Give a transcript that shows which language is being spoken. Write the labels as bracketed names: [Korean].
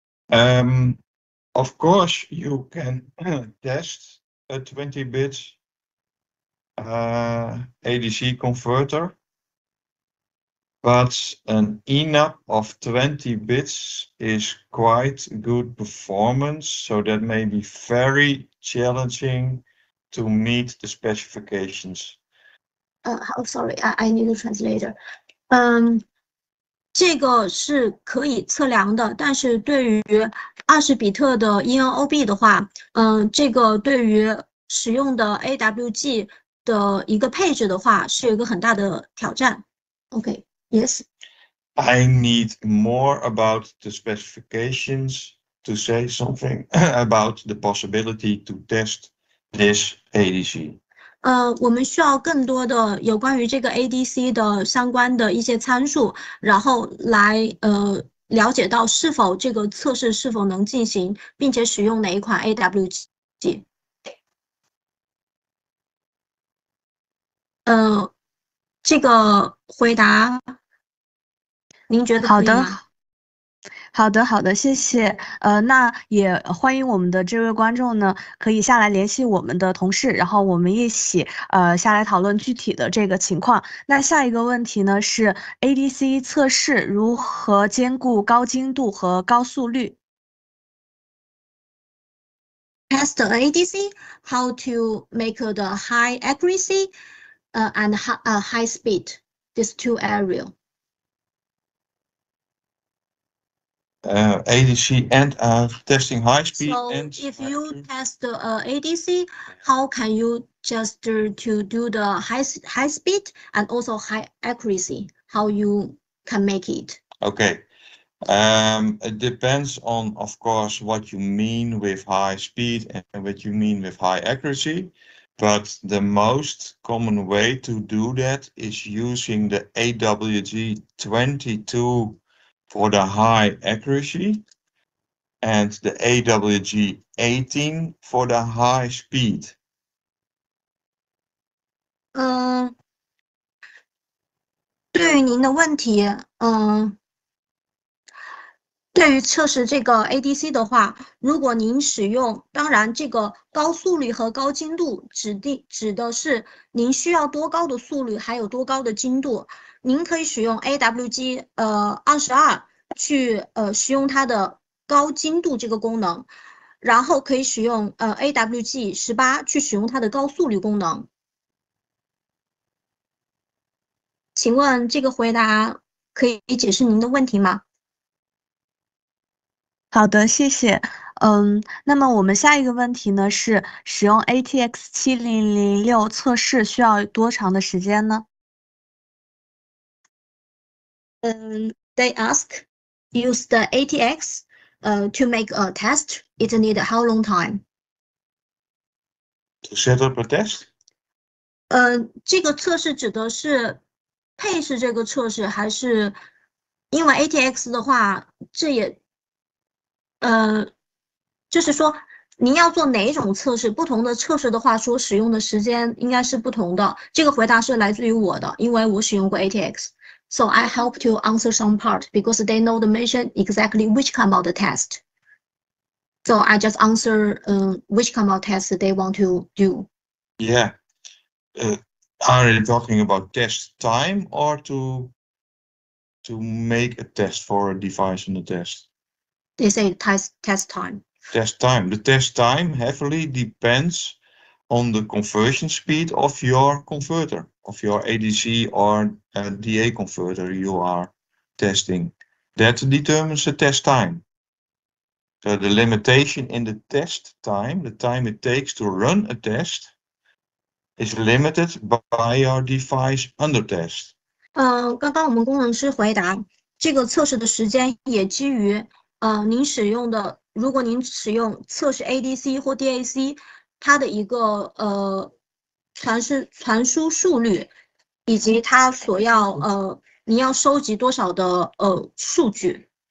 [English] Of course, you can test a 20 bits ADC converter, but an ENAP of 20 bits is quite good performance, so that may be very challenging to meet the specifications. Oh, sorry, I need a translator. [Chinese] 这个是可以测量的，但是对于20比特的 ENOB 的话，这个对于使用的 AWG 的一个配置的话，是有一个很大的挑战。 [English] Okay, yes. I need more about the specifications to say something about the possibility to test this ADC. [Chinese] 我们需要更多的有关于这个 ADC 的相关的一些参数，然后来了解到是否这个测试是否能进行，并且使用哪一款 AWG。这个回答您觉得可以吗？好的，谢谢。那也欢迎我们的这位观众呢，可以下来联系我们的同事，然后我们一起下来讨论具体的这个情况。那下一个问题呢是 ADC 测试如何兼顾高精度和高速率 [English] ？Test ADC, how to make the high accuracy and high speed, these two areas. ADC and testing high speed. So if you test the ADC, how can you just to do the high speed and also high accuracy? How you can make it? Okay. It depends on, of course, what you mean with high speed and what you mean with high accuracy. But the most common way to do that is using the AWG 22 for the high accuracy and the AWG 18 for the high speed. [Chinese] 对于您的问题，对于测试这个 ADC 的话，如果您使用，当然这个高速率和高精度指的是您需要多高的速率，还有多高的精度。您可以使用 AWG 22去使用它的高精度这个功能，然后可以使用AWG 18去使用它的高速率功能。请问这个回答可以解释您的问题吗？好的，谢谢。那么我们下一个问题呢是使用 ATX 7006测试需要多长的时间呢 [English] ？They ask, use the ATX to make a test. It need how long time? To set up a test? [Chinese] 这个测试指的是配试这个测试，还是因为 ATX 的话，这也就是说您要做哪一种测试？不同的测试的话，所使用的时间应该是不同的。这个回答是来自于我的，因为我使用过 ATX。 [English] So I help to answer some part because they know the mission exactly which kind of the test. So I just answer which kind of test they want to do. Yeah. Are you talking about test time or to make a test for a device in the test? They say test time. Test time. The test time heavily depends on the conversion speed of your converter, of your ADC or DA converter you are testing. That determines the test time. So the limitation in the test time, the time it takes to run a test, is limited by your device under test. [Chinese] 刚刚我们工程师回答，这个测试的时间也基于您使用的，如果您使用测试 ADC 或 DAC， 它的一个传输速率，以及它所要你要收集多少的数据。